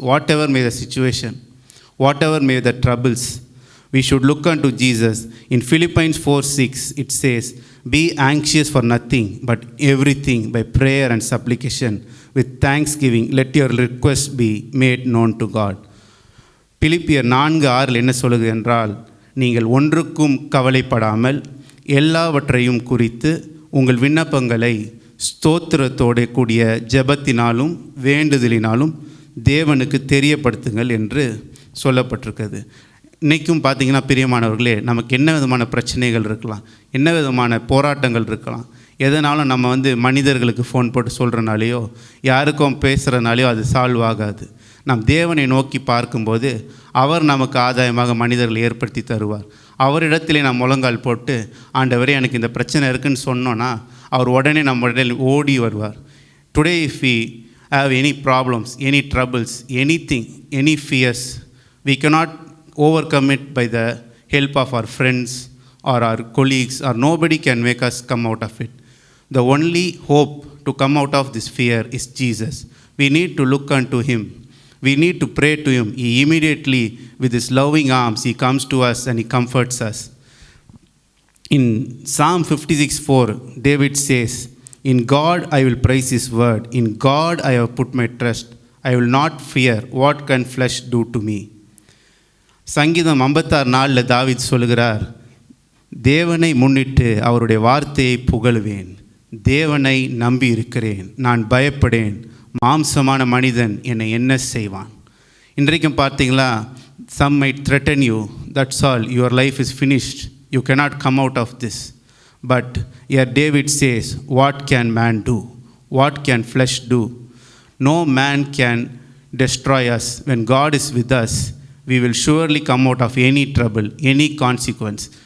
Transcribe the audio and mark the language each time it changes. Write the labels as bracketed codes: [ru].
[en] Whatever may the situation, whatever may the troubles, we should look unto Jesus. In Philippians 4:6 it says, be anxious for nothing, but everything by prayer and supplication with thanksgiving let your requests be made known to God. [ta] பிலிப்பியர் 4:6 என்ன சொல்லுகிறது என்றால், நீங்கள் ஒன்றுக்கும் கவலைப்படாமல் எல்லாவற்றையும் குறித்து உங்கள் விண்ணப்பங்களை ஸ்தோத்திரத்தோடு கூடிய ஜெபத்தினாலும் வேண்டுதலினாலும் தேவனுக்கு தெரியப்படுத்துங்கள் என்று சொல்லப்பட்டிருக்கிறது. இன்றைக்கும் பார்த்திங்கன்னா பிரியமானவர்களே, நமக்கு என்ன விதமான பிரச்சனைகள் இருக்கலாம், என்ன விதமான போராட்டங்கள் இருக்கலாம், எதனாலும் நம்ம மனிதர்களுக்கு ஃபோன் போட்டு சொல்கிறனாலேயோ யாருக்கும் பேசுகிறனாலேயோ அது சால்வ் ஆகாது. நாம் தேவனை நோக்கி பார்க்கும்போது அவர் நமக்கு ஆதாயமாக மனிதர்களை ஏற்படுத்தி தருவார். அவரிடத்திலே நாம் முழங்கால் போட்டு ஆண்டவரே எனக்கு இந்த பிரச்சனை இருக்குதுன்னு சொன்னோன்னா அவர் உடனே நம்ம உடனே ஓடி வருவார். [en] Today if we have any problems, any troubles, anything, any fears, we cannot overcome it by the help of our friends or our colleagues, or nobody can make us come out of it. The only hope to come out of this fear is Jesus. We need to look unto him. We need to pray to him. He immediately, with his loving arms, he comes to us and he comforts us. In Psalm 56:4, David says, "In God I will praise his word. In God I have put my trust. I will not fear. What can flesh do to me?" [ta] சங்கீதம் 56:4 தாவீது சொல்கிறார், தேவனை முன்னிட்டு அவருடைய வார்த்தையை புகழுவேன். தேவனை நம்பி இருக்கிறேன், நான் பயப்படேன். மாம்சமான மனிதன் என்னை என்ன செய்வான்? இன்றைக்கும் பார்த்தீங்களா, [en] some might threaten you, that's all, your life is finished, you cannot come out of this. But here David says, what can man do? What can flesh do? No man can destroy us. When God is with us, we will surely come out of any trouble, any consequence.